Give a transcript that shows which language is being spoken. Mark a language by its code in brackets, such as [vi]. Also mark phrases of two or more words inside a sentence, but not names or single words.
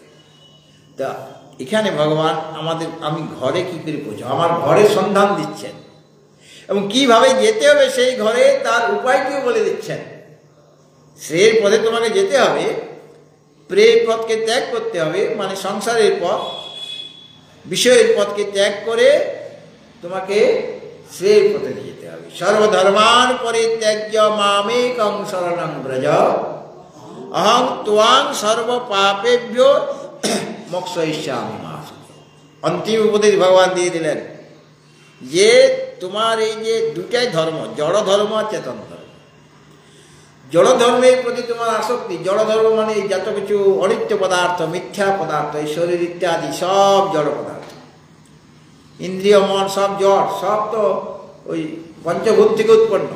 [bn] তা এখানে ভগবান আমি ঘরে কী করে পৌঁছাবো, আমার ঘরের সন্ধান দিচ্ছেন, এবং কিভাবে যেতে হবে সেই ঘরে তার উপায়টিও বলে দিচ্ছেন। শ্রেয়ের পথে তোমাকে যেতে হবে, প্রেম পথকে ত্যাগ করতে হবে, মানে সংসারের পথ, বিষয়ের পথকে ত্যাগ করে তোমাকে শ্রেয়ের পথে যেতে হবে। [sa] সর্বধর্মান পরিত্যাজ্য মামেকং শরণং ব্রজ, অহং ত্বাং সর্ব পাপেভ্যো মোক্ষয়িষ্যামি মা শুচি। [bn] অন্তিম উপদেশ ভগবান দিয়ে দিলেন যে তোমার এই যে দুটাই ধর্ম, জড় ধর্ম আর চেতন ধর্ম। জড় ধর্মের প্রতি তোমার আসক্তি, জড় ধর্ম মানে এই যত কিছু অনিত্য পদার্থ, মিথ্যা পদার্থ, এই শরীর ইত্যাদি সব জড় পদার্থ, ইন্দ্রিয় মন সব জড়, সব তো ওই পঞ্চভূত থেকে উৎপন্ন।